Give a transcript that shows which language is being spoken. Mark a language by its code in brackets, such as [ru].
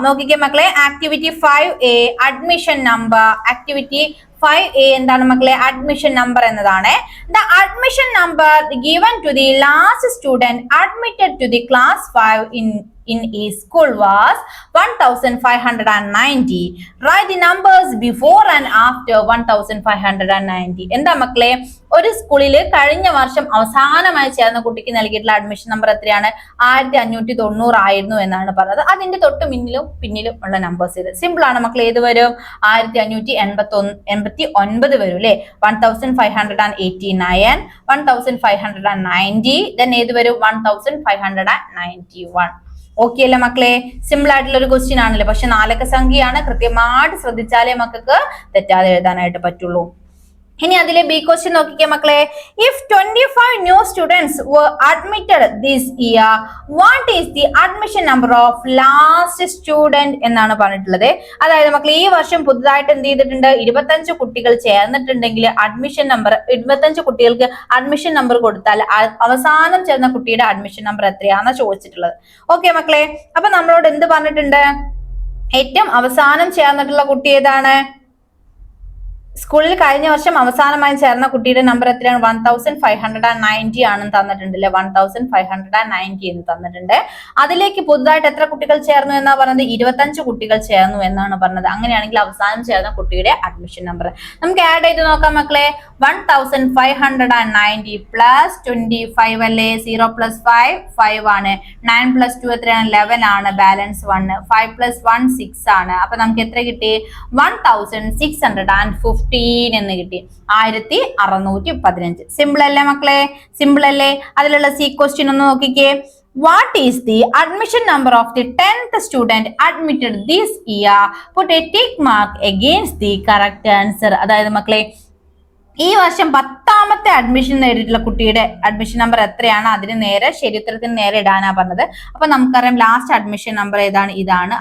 [ml] നോക്കിക്കേ മക്കളെ. Activity 5A admission number. Activity 5A എന്താണ് മക്കളെ? അഡ്മിഷൻ നമ്പർ എന്നതാണ്. [en] The admission number given to the last student admitted to the class 5 in a school was 1590. Write the numbers before and after 1590. [ml] എന്താ മക്കളെ? ഒരു സ്കൂളിൽ കഴിഞ്ഞ വർഷം അവസാനമായി ചേർന്ന കുട്ടിക്ക് നൽകിയിട്ടുള്ള അഡ്മിഷൻ നമ്പർ എത്രയാണ്? 1590 ആയിരുന്നു എന്നാണ് പറഞ്ഞത്. അതിന്റെ തൊട്ട് പിന്നിലും ഉള്ള നമ്പേഴ്സ് ഇത് സിമ്പിൾ ആണ് മക്കളെ. ഏത് വരും? 1589 വരും അല്ലെ? 1589, 1590, then ഏത് വരും? 1591. ഓക്കെ അല്ലേ മക്കളെ? സിമ്പിൾ ആയിട്ടുള്ള ഒരു ക്വസ്റ്റ്യൻ ആണല്ലേ? പക്ഷെ 4 അക്ക സംഖ്യയാണ്. കൃത്യമായിട്ട് ശ്രദ്ധിച്ചാലേ മക്കൾക്ക് തെറ്റാതെ എഴുതാനായിട്ട് പറ്റുള്ളൂ. ഇനി അതിലെ ബി ക്വസ്റ്റ്യൻ നോക്കിക്കേ മക്കളെ. [en] if 25 new students were admitted this year, what is the admission number of last student [ml] എന്നാണ് പറഞ്ഞിട്ടുള്ളത്. അതായത് മക്കളെ ഈ വർഷം പുതുതായിട്ട് എന്ത് ചെയ്തിട്ടുണ്ട്? 25 കുട്ടികൾ ചേർന്നിട്ടുണ്ടെങ്കിൽ അഡ്മിഷൻ നമ്പർ 25 കുട്ടികൾക്ക് അഡ്മിഷൻ നമ്പർ കൊടുത്താൽ അവസാനം ചേർന്ന കുട്ടിയുടെ അഡ്മിഷൻ നമ്പർ എത്രയാണെന്ന് ചോദിച്ചിട്ടുള്ളത്. ഓക്കെ മക്കളെ? അപ്പൊ നമ്മളോട് എന്ത് പറഞ്ഞിട്ടുണ്ട്? ഏറ്റവും അവസാനം ചേർന്നിട്ടുള്ള കുട്ടി ഏതാണ്? സ്കൂളിൽ കഴിഞ്ഞ വർഷം അവസാനമായി ചേർന്ന കുട്ടിയുടെ നമ്പർ എത്രയാണ്? 1590 ആണെന്ന് തന്നിട്ടുണ്ട് അല്ലെ. 1590 എന്ന് തന്നിട്ടുണ്ട്. അതിലേക്ക് പുതുതായിട്ട് എത്ര കുട്ടികൾ ചേർന്നു എന്നാ പറഞ്ഞത്? 25 കുട്ടികൾ ചേർന്നു എന്നാണ് പറഞ്ഞത്. അങ്ങനെയാണെങ്കിൽ അവസാനം ചേർന്ന കുട്ടിയുടെ അഡ്മിഷൻ നമ്പർ നമുക്ക് ആഡ് ചെയ്ത് നോക്കാം മക്കളെ. 1590 പ്ലസ് 25 അല്ലേ. 0 പ്ലസ് 5 ആണ്. 9 പ്ലസ് 2 എത്രയാണ്? 11 ആണ്. ബാലൻസ് 1. 5 പ്ലസ് 1 6 ആണ്. അപ്പൊ നമുക്ക് എത്ര കിട്ടി? 1615 എന്ന് കിട്ടി. 1615. സിമ്പിൾ അല്ലേ മക്കളെ? സിമ്പിൾ അല്ലേ? അതിലുള്ള സി ക്വസ്റ്റ്യൻ ഒന്ന് നോക്കിക്കേ. [en] What is the admission number of the 10th student admitted this year? Put a tick mark against the correct answer. [ml] അതായത് മക്കളെ ഈ വർഷം 10ാമത്തെ അഡ്മിഷൻ നേടിയിട്ടുള്ള കുട്ടിയുടെ അഡ്മിഷൻ നമ്പർ എത്രയാണ്? അതിന് നേരെ ശരി ഉത്തരത്തിന് നേരെ ഇടാനാ പറഞ്ഞത്. അപ്പൊ നമുക്കറിയാം ലാസ്റ്റ് അഡ്മിഷൻ നമ്പർ ഏതാണ്? ഇതാണ്.